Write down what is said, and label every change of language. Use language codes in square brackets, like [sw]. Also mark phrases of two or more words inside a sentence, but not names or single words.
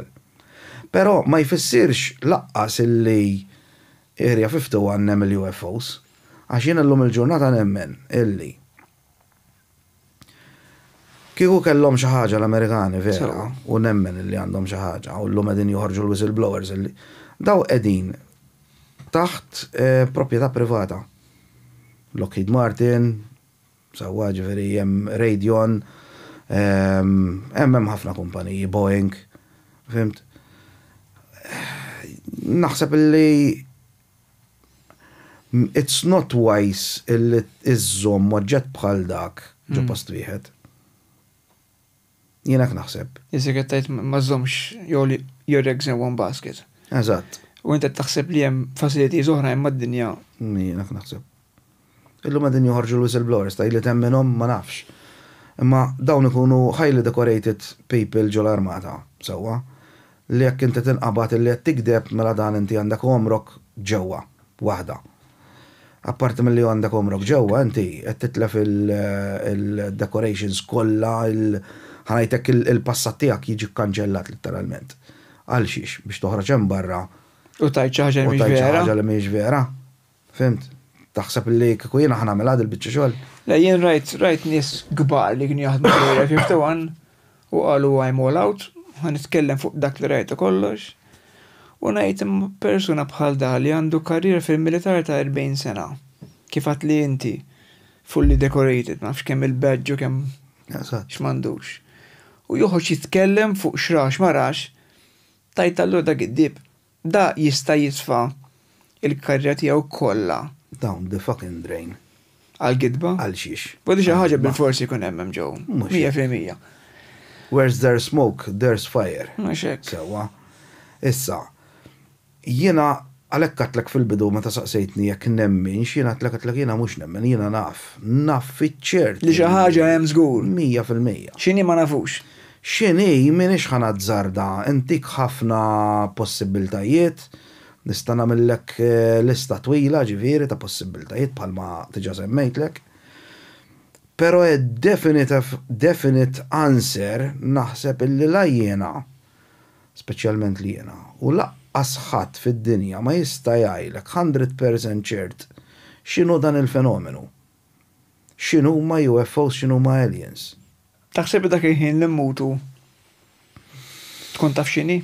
[mt] Però ma jfissirx laqqas illi Area 51 hemm il-UFOs, għax jiena llum il-ġurnata nemmen illi kieku kellhom xi ħaġa l-Amerikani vera u nemmen illi għandhom xi ħaġa u llum qegħdin joħorġu l-whistleblowers illi daw qegħdin taħt proprjetà privata. Lockheed Martin, sewwa ġifieri hemm Raytheon, hemm ħafna kumpaniji, Boeing, fimt? Naħseb illi [en] it's not wise [mt] illi iżżomm oġġett bħal dak ġo post wieħed. Jien hekk naħseb. Isek qed tgħid ma żommx [en] your eggs in one basket. [mt] Eżatt. U inti taħseb li hemm facilities oħra hemm mad-dinja. Jien hekk naħseb. Illum qegħdin joħorġu l-whistleblowers ta' li temminhom ma nafx. Imma dawn ikunu [en] highly decorated people [mt] ġol-armata, sewwa. Li jekk inti tinqabad illi qed tikdeb mela dan inti għandek omrok ġewwa waħda. Apparti mill-li għandek omrok ġewwa, inti qed titlef il-decorations kollha, ħanajtek il-passat tiegħek jiġi kkanċellat letteralment. Għal xiex biex toħroġ hemm barra. U tajt xi ħaġa li mhix vera. Fimt? Taħseb li kieku jiena ħanagħmel għad il-biċċa xogħol. Le jien rajt nies kbar li kienu jaħdmu Area 51 u qalu [en] I'm all out, [mt] ħanitkellem fuq dak li rajtu kollox. U ngħid imma persuna bħal da li għandu karriera fil-militar ta' 40 sena. Kif għat li inti [en] fully decorated, [mt] nafx kemm il-badge u kemm x'mandux. U joħroġ jitkellem fuq xrax marax, tajt allura dak id-dib. Da jista' jisfa' il-karriera tiegħu kollha. [en] Down the fucking drain. [mt] Għal-gidba? Għal xiex. Bodi xi ħaġa bil-forsi jkun hemm ġew. 100%. [en] Where's there's smoke, there's fire. [mt] Sewwa. Issa, jiena għalhekk għatlek fil-bidu meta saqsejtni jekk nemmin, jiena għatlek jiena mhux nemmen, jiena naf fiċ-ċert. Li xi ħaġa hemm żgur. 100%. X'inhi ma nafux. X'inhi m'iniex ħanazzarda, intik ħafna possibiltajiet, Nista' nagħmellek lista twila ġifieri ta' possibbiltajiet bħalma tiġa semmejtlek. Però [en] definite answer [mt] naħseb illi la jiena, speċjalment li jiena, u laqqas ħadd fid-dinja ma jista' jgħidlek 100% ċert x'inhu dan il-fenomenu. X'inhu huma UFOs, x'inhu huma aliens. Taħseb dak il-ħin li mmutu tkun taf x'inhi?